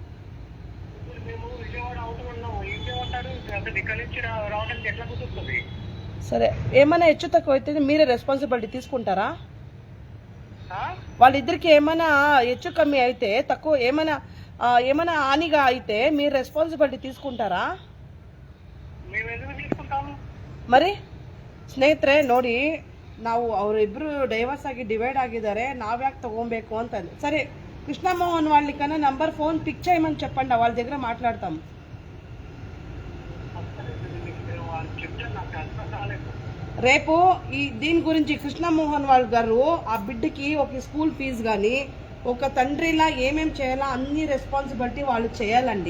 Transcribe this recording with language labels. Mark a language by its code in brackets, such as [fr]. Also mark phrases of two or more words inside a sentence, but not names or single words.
[te] సరే, ఏమైనా హెచ్చు తక్కువ అయితే మీరే రెస్పాన్సిబిలిటీ తీసుకుంటారా? వాళ్ళిద్దరికి ఏమైనా హెచ్చు కమ్మి అయితే, తక్కువ ఏమైనా హానిగా అయితే మీరు రెస్పాన్సిబిలిటీ తీసుకుంటారా? [kn] మరి ಸ್ನೇಹಿತರೆ ನೋಡಿ, ನಾವು ಅವರಿಬ್ರು ಡೈವರ್ಸ್ ಆಗಿ ಡಿವೈಡ್ ಆಗಿದ್ದಾರೆ, ನಾವ್ಯಾಕೆ ತಗೊಬೇಕು ಅಂತ. [te] సరే, కృష్ణమోహన్ వాళ్ళకన్నా నంబర్ [en] phone pick [te] చేయమని చెప్పండి, వాళ్ళ దగ్గర మాట్లాడతాం. రేపు దీని గురించి కృష్ణమోహన్ వాళ్ళ గారు ఆ బిడ్డకి ఒక [en] school fee [te] కానీ, ఒక తండ్రిలా ఏమేం చేయాలా అన్ని రెస్పాన్సిబిలిటీ వాళ్ళు చేయాలండి.